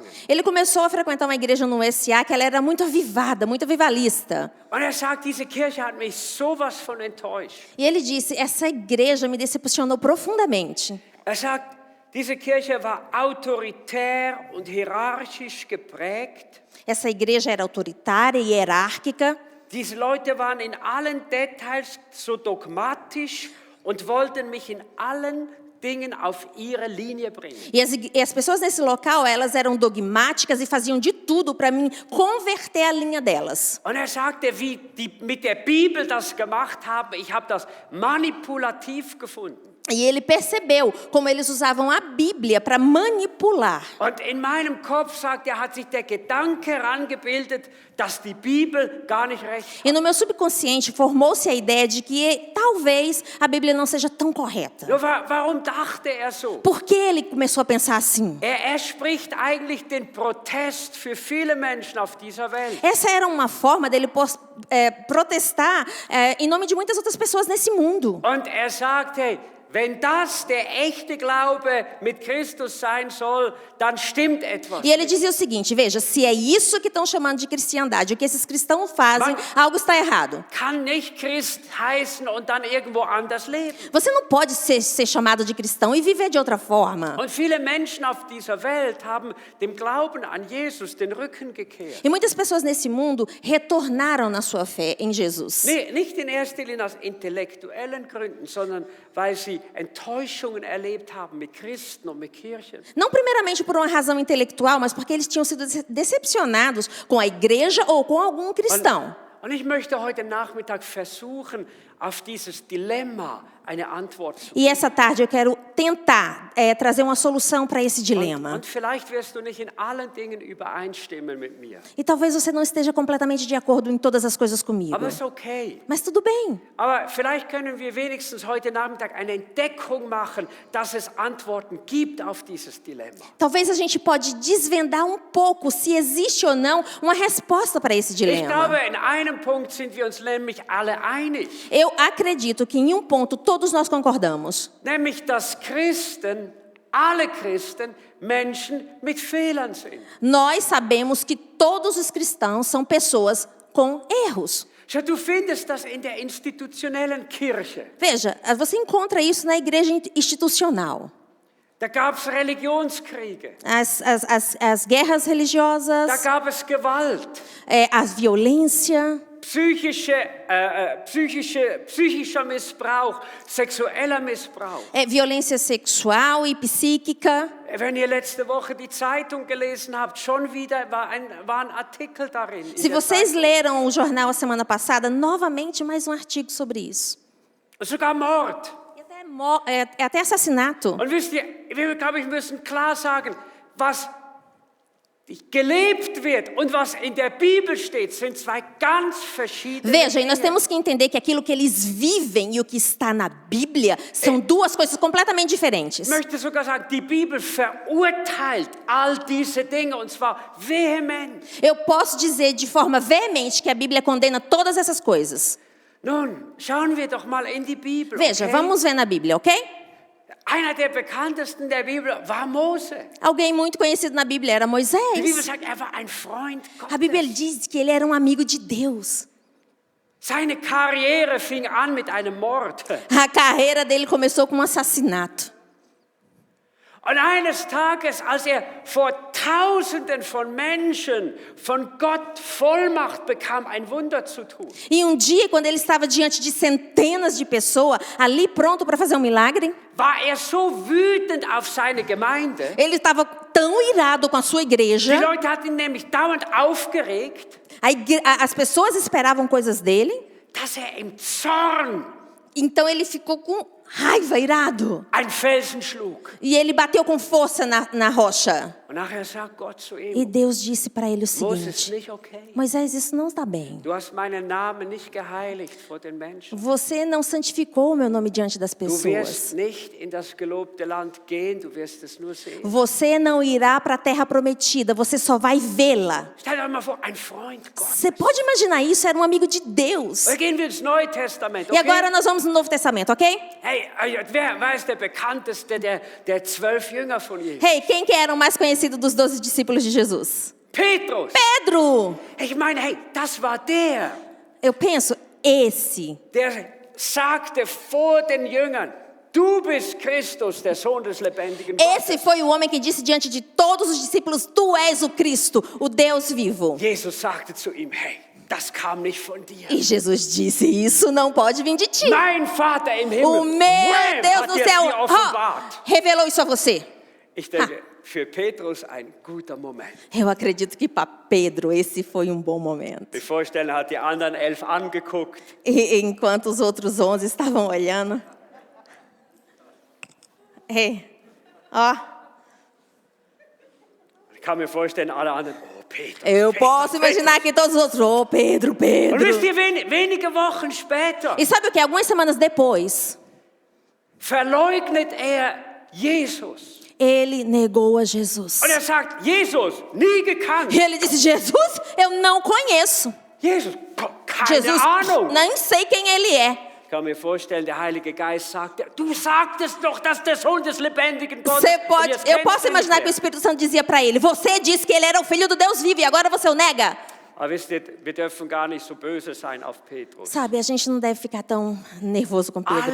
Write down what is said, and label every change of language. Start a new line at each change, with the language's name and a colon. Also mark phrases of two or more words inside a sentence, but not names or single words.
Portuguese: Ele começou a frequentar uma igreja no USA que ela era muito avivada, muito avivalista.
German: Und er sagt, diese Kirche hat mich sowas von enttäuscht.
Portuguese: E ele disse, essa igreja me decepcionou profundamente.
German: Er sagt, diese Kirche war autoritär und hierarchisch geprägt.
Portuguese: Essa igreja era autoritária e hierárquica.
German: Diese Leute waren in allen Details so dogmatisch und wollten mich in allen Dingen auf ihre Linie bringen.
Portuguese: E as pessoas nesse local, elas eram dogmáticas e faziam de tudo para mim converter a linha delas.
German: Und er sagte, wie die mit der Bibel das gemacht haben, ich habe das manipulativ gefunden.
Portuguese: E ele percebeu como eles usavam a Bíblia para manipular.
German: Und in meinem Kopf, sagt hat sich der Gedanke herangebildet, dass die Bibel gar nicht recht hat.
Portuguese: E no meu subconsciente formou-se a ideia de que talvez a Bíblia não seja tão correta.
German: Nur warum dachte er so?
Portuguese: Por que ele começou a pensar assim?
German: Er spricht eigentlich den Protest für viele Menschen auf dieser Welt.
Portuguese: Essa era uma forma dele protestar em nome de muitas outras pessoas nesse mundo.
German: Und er sagt, hey, wenn das der echte Glaube mit Christus sein soll, dann stimmt etwas.
Portuguese: E ele dizia o seguinte, veja, se é isso que estão chamando de cristiandade, o que esses cristãos fazem, algo está errado.
German: Kann nicht Christ heißen und dann irgendwo anders leben.
Portuguese: Você não pode ser chamado de cristão e viver de outra forma.
German: Und viele Menschen auf dieser Welt haben dem Glauben an Jesus den Rücken gekehrt.
Portuguese: E muitas pessoas nesse mundo retornaram na sua fé em Jesus.
German: Nee, nicht in erster Linie aus intellektuellen Gründen, sondern weil sie Enttäuschungen erlebt haben mit Christen und mit Kirchen.
Portuguese: Não primeiramente por uma razão intelectual, mas porque eles tinham sido decepcionados com a igreja ou com algum cristão.
German: Und ich möchte heute Nachmittag versuchen, auf dieses Dilemma eine Antwort zu
Portuguese: E essa tarde eu quero tentar trazer uma solução para esse dilema.
German: Und vielleicht wirst du nicht in allen Dingen übereinstimmen mit mir.
Portuguese: E talvez você não esteja completamente de acordo em todas as coisas comigo.
German: Aber ist okay.
Portuguese: Mas tudo bem.
German: Aber vielleicht können wir wenigstens heute Nachmittag eine Entdeckung machen, dass es Antworten gibt auf dieses Dilemma.
Portuguese: Talvez a gente pode desvendar um pouco se existe ou não uma resposta para esse
German: Ich
Portuguese: dilema.
German: glaube, in einem Punkt sind wir uns nämlich alle einig.
Portuguese: Eu acredito que em um ponto todos nós concordamos.
German: Nämlich, dass Christen, alle Christen, Menschen mit Fehlern sind.
Portuguese: Nós sabemos que todos os cristãos são pessoas com erros.
German: Schau, du findest das in der institutionellen Kirche.
Portuguese: Veja, você encontra isso na igreja institucional.
German: Da gab es Religionskriege.
Portuguese: As guerras
German: Da
Portuguese: religiosas,
German: gab es Gewalt.
Portuguese: a violência,
German: Psychischer Missbrauch, sexueller Missbrauch.
Portuguese: Violência sexual e psíquica.
German: Wenn ihr letzte Woche die Zeitung gelesen habt, schon wieder war ein Artikel darin. in
Portuguese: Se
German: der
Portuguese: vocês
German: Zeitung.
Portuguese: leram o jornal a semana passada, novamente mais um artigo sobre isso.
German: Sogar Mord.
Portuguese: E até assassinato.
German: Und wisst ihr, wir, glaube ich, müssen klar sagen, was gelebt wird und was in der Bibel steht, sind zwei ganz verschiedene
Portuguese: Veja, e nós
German: Dinge.
Portuguese: temos que entender que aquilo que eles vivem e o que está na Bíblia são duas coisas completamente diferentes.
German: Ich möchte sogar sagen, die Bibel verurteilt all diese Dinge und zwar vehement.
Portuguese: Eu posso dizer de forma veemente que a Bíblia condena todas essas coisas.
German: Nun, schauen wir doch mal in die Bibel.
Portuguese: Veja,
German: okay?
Portuguese: vamos ver na Bíblia, ok?
German: Einer der bekanntesten der Bibel war Mose.
Portuguese: Alguém muito conhecido na Bíblia era
German: Die Bibel
Portuguese: Moisés.
German: sagt, war ein Freund
Portuguese: A Bíblia
German: Gottes.
Portuguese: diz que ele era um amigo de Deus.
German: Seine Karriere fing an mit einem Mord.
Portuguese: A carreira dele começou com um assassinato.
German: Und eines Tages, als vor Tausenden von Menschen von Gott Vollmacht bekam, ein Wunder zu tun,
Portuguese: E um dia, quando ele estava diante de centenas de pessoas, ali pronto para fazer um milagre,
German: war so wütend auf seine Gemeinde.
Portuguese: ele estava tão irado com a sua
German: Die
Portuguese: igreja.
German: Leute hatten ihn nämlich dauernd aufgeregt,
Portuguese: As pessoas esperavam coisas dele,
German: dass im Zorn
Portuguese: então ele ficou com raiva, irado.
German: einen Felsen schlug.
Portuguese: E ele bateu com força na rocha.
German: Und nachher sagt Gott zu
Portuguese: E
German: ihm,
Portuguese: Deus disse para ele o
German: Mose, ist
Portuguese: seguinte:
German: nicht okay.
Portuguese: Moisés, isso não está bem.
German: Du hast meinen Namen nicht geheiligt vor den Menschen.
Portuguese: Você não santificou o meu nome diante das
German: Du wirst
Portuguese: pessoas.
German: nicht in das gelobte Land gehen, du wirst es nur sehen.
Portuguese: Você não irá para a terra prometida, você só vai vê-la.
German: Stell dir mal vor, ein Freund Gottes.
Portuguese: Você pode imaginar isso? Era um amigo de Deus.
German: Dann gehen wir ins Neue Testament,
Portuguese: E
German: okay?
Portuguese: agora nós vamos no Novo Testamento, ok?
German: Hey, wer ist der bekannteste der 12 Jünger von Jesus?
Portuguese: Hey, quem que era o mais conhecido dos 12 discípulos de Jesus?
German: Petrus.
Portuguese: Pedro!
German: Ich meine, hey, das war der
Portuguese: Eu penso, esse.
German: sagte vor den Jüngern, du bist Christus, der Sohn des lebendigen Gottes.
Portuguese: Esse foi o homem que disse diante de todos os discípulos: Tu és o Cristo, o Deus vivo.
German: Jesus sagte zu ihm, hey, das kam nicht von dir.
Portuguese: E Jesus disse: Isso não pode vir de ti.
German: Mein Vater im Himmel,
Portuguese: O meu wham, Deus
German: hat
Portuguese: no
German: dir
Portuguese: céu
German: sie offenbart.
Portuguese: revelou isso a você.
German: Ich denke, für Petrus ein guter Moment.
Portuguese: Eu acredito que para Pedro esse foi um bom momento.
German: Ich vorstelle, er hat die anderen 11 angeguckt.
Portuguese: E enquanto os outros 11 estavam olhando, É. Ó,
German: Ich kann mir vorstellen, alle anderen, oh Petrus,
Portuguese: eu
German: Petrus,
Portuguese: posso imaginar que todos os outros, ô Pedro,
German: Und wisst
Portuguese: Pedro.
German: ihr, wenige Wochen später
Portuguese: E sabe o que? Algumas semanas depois,
German: verleugnet Jesus.
Portuguese: ele negou a Jesus.
German: Und sagt, Jesus, nie gekannt.
Portuguese: E ele disse, Jesus, eu não conheço.
German: Jesus, keine
Portuguese: Jesus,
German: Ahnung.
Portuguese: nem sei quem ele é.
German: Ich kann mir vorstellen, der Heilige Geist sagt, du sagtest doch, dass der Sohn des lebendigen Gottes.
Portuguese: Você
German: Und
Portuguese: pode,
German: jetzt
Portuguese: eu
German: kennst
Portuguese: posso
German: du ihn
Portuguese: imaginar
German: nicht
Portuguese: que o
German: mehr.
Portuguese: Espírito Santo dizia para ele, você disse que ele era o filho do Deus vivo e agora você o nega.
German: Aber wisst ihr, wir dürfen gar nicht so böse sein auf Petrus.
Portuguese: Sabe, a gente não deve ficar tão nervoso com Pedro.